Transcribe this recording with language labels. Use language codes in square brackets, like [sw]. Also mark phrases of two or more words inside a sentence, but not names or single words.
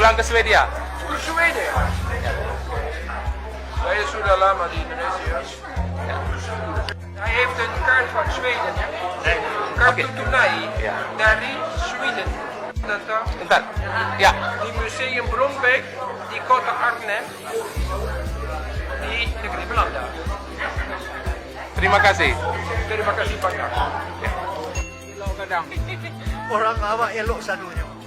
[id] Swedia. [nl] Zweden. [id] Saya sudah lama di Indonesia. [nl] Hij heeft een kaart van Zweden, hè? [id] Kartu tunai dari Sweden. [nl] Dat [id] Bentar. Ya. di Museum Brombeek di kota Arnhem di negeri Belanda. Terima kasih. Terima kasih banyak. [min] Kadang orang awak elok sadunya.